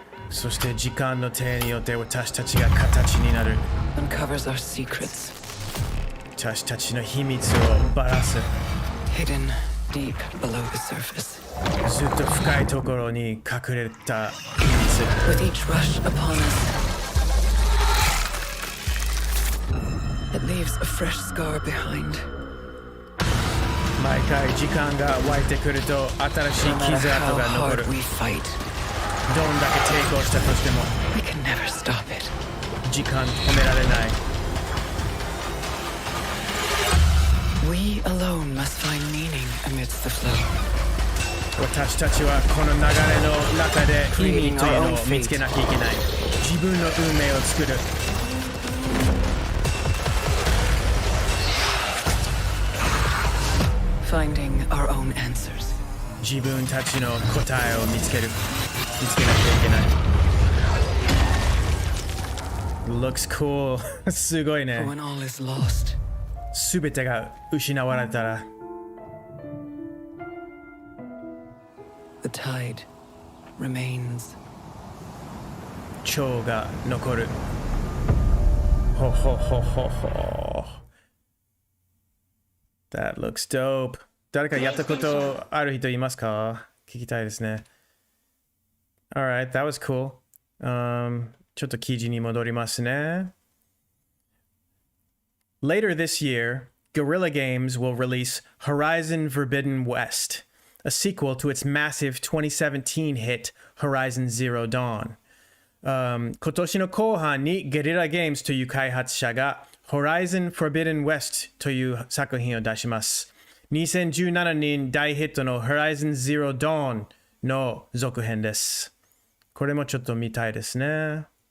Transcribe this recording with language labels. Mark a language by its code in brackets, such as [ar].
[ja] そして時間の手によって私たちが形になる。 [en] Uncovers our secrets. [ja] 私たちの秘密をばらす。 [en] Hidden deep below the surface. [ja] ずっと深いところに隠れた秘密。 [en] With each rush upon us, it leaves a fresh scar behind. [ja] 毎回時間が湧いてくると新しい [en] No matter [ja] 傷跡 [en] how [ja] が残る。 [en] hard we fight, [ja] どんだけ抵抗したとしても [en] we can never stop it. [ja] 時間止められない。 [en] We alone must find meaning amidst the flow. [ja] 私たちはこの流れの中で意味というのを見つけなきゃいけない。自分の運命を作る。 [en] Finding our own answers. [ja] 自分たちの答えを見つけなきゃいけない。 [en] Looks cool. [ja] すごい [en] But [ja] ね。 [en] when all is lost, [ja] すべてが失われたら [en] the tide remains. [ja] 蝶が残る。ほほほほほ。 [en] That looks dope. [ja] 誰かやったことある人いますか？聞きたいですね。 [en] Alright, that was cool. [ja] ちょっと記事に戻りますね。 [en] Later this year, Guerrilla Games will release Horizon Forbidden West, a sequel to its massive 2017 hit Horizon Zero Dawn. [ja] 今年の後半に Guerrilla Games という開発者が Horizon Forbidden West という作品を出します。 2017年大ヒットの Horizon Zero Dawn の続編です。これもちょっと見たいですね。